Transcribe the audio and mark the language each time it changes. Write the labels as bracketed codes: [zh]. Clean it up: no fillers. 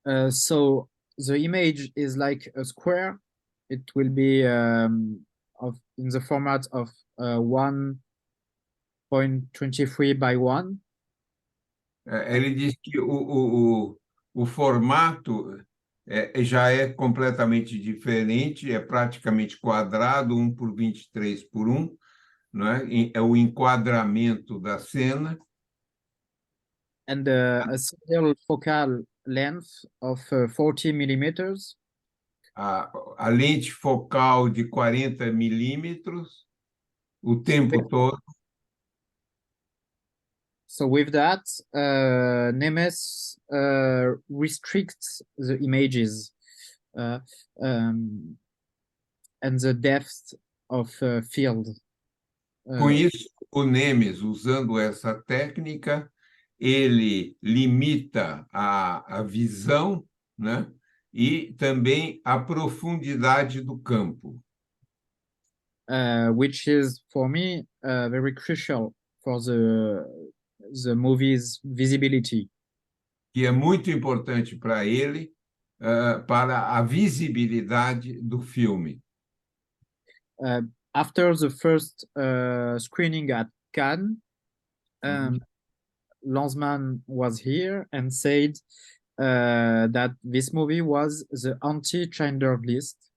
[en] So the image is like a square. It will be in the format of 1.23 by 1. [pt] Ele diz que o formato já é completamente diferente, é praticamente quadrado, 1 por 23 por 1, não é? É o enquadramento da cena. [en] And a single focal length of 40 millimeters. [pt] A lente focal de 40 milímetros o tempo todo. [en] So with that, Nemes restricts the images and the depth of field. [pt] Com isso, o Nemes, usando essa técnica, ele limita a visão, né? E também a profundidade do campo. [en] Which is for me very crucial for the movie's visibility. [pt] Que é muito importante para ele, para a visibilidade do filme. [en] After the first screening at Cannes, Lanzmann was here and said that this movie was the anti-Schindler List.